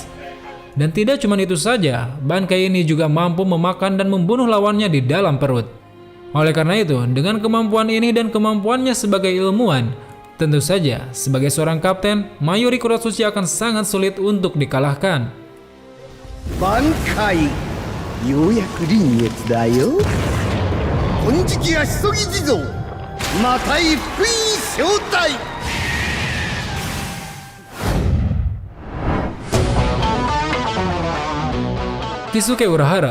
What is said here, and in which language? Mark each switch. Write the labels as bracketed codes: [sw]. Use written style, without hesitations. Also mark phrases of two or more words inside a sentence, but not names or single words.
[id] Dan tidak cuma itu saja, bankai ini juga mampu memakan dan membunuh lawannya di dalam perut. Oleh karena itu, dengan kemampuan ini dan kemampuannya sebagai ilmuwan, tentu saja sebagai seorang kapten, Mayuri Kurotsuchi akan sangat sulit untuk dikalahkan. Bankai, [ja] ようやく臨月だよ。金色足そぎ地蔵、また一分招待。 [id] Kisuke Urahara.